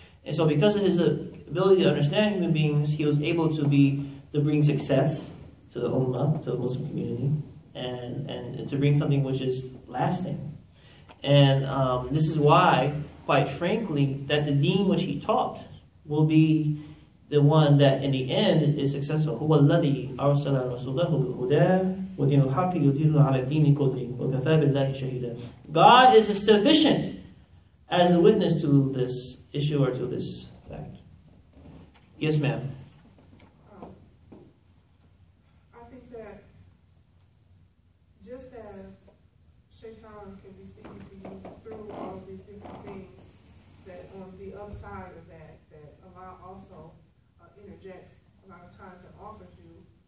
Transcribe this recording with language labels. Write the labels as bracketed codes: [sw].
[en] And so because of his ability to understand human beings, he was able to bring success to the Ummah, to the Muslim community, and to bring something which is lasting. And this is why, quite frankly, that the deen which he taught will be the one that in the end is successful. [ar] هو الذي أرسل رسوله بالهدى ودين الحق يظهره على الدين كله وكفى بالله شهيدا. [en] God is sufficient as a witness to this issue or to this fact. Yes, ma'am. I think that just as Shaitan can be speaking to you through all of these different things, that on the upside of that Allah also interjects a lot of times and offers you